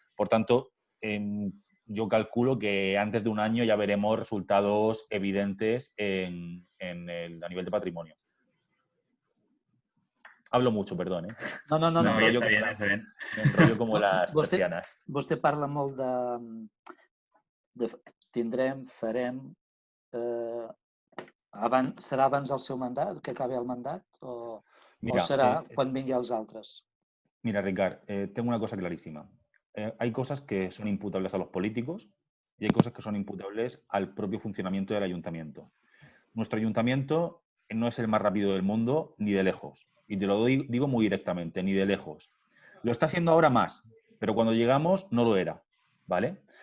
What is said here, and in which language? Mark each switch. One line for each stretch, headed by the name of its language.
Spanish: Por tanto, yo calculo que antes de un año ya veremos resultados evidentes a nivel de patrimonio. Hablo mucho, perdón, ¿eh? No, Està bien, està bien. Me enrollo como las persianas.
Catalan: Vostè parla molt de tindrem, farem... serà abans del seu mandat, que acabi el mandat, o serà quan vingui els altres?
Spanish: Mira, Ricard, tengo una cosa clarísima. Hay cosas que son imputables a los políticos y hay cosas que son imputables al propio funcionamiento del ayuntamiento. Nuestro ayuntamiento no es el más rápido del mundo, ni de lejos. Y te lo digo muy directamente, ni de lejos. Lo está haciendo ahora más, pero cuando llegamos no lo era, ¿vale?